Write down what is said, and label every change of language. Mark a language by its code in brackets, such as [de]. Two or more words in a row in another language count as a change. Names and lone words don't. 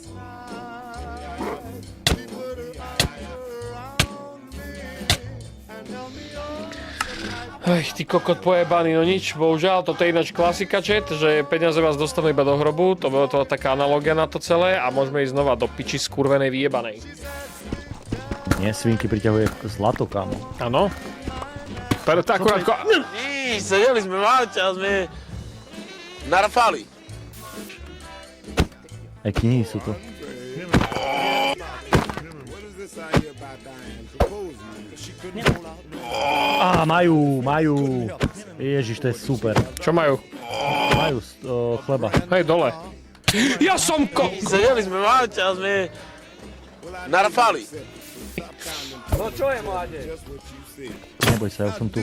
[sk] Ej, ty kokot pojebaný, no nič, bohužiaľ, toto je ináč klasika, chat, že peniaze vás dostanú iba do hrobu, to bolo to taká analogia na to celé a môžeme ísť znova do piči skurvenej vyjebanej. Nie, svinky priťahuje zlato, kámo. Áno. Preto akurát... Nič, sedeli sme v aute a sme narfali. Aj knihy sú to. [en] What is this I hear about Diane? Propose me. She couldn't hold out no. [sk] Á, majú. Ježiš, to je super. Čo majú? Majú chleba. Hej, dole. Ja som Sedeli sme v aute a sme narfali. Neboj sa, ja som tu.